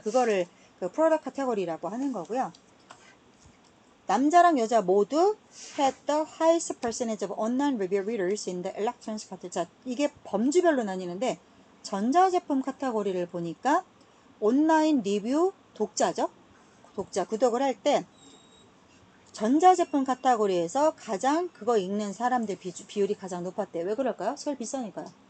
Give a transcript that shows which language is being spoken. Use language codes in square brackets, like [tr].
[ko] 그거를 그 프로덕트 카테고리라고 하는 거고요. 남자랑 여자 모두 [en] had the highest percentage of online review readers in the electronics category. [ko] 자, 이게 범주별로 나뉘는데 전자제품 카테고리를 보니까 온라인 리뷰 독자죠. 독자 구독을 할 때 전자제품 카테고리에서 가장 그거 읽는 사람들 비율이 가장 높았대요. 왜 그럴까요? 제일 비싸니까요.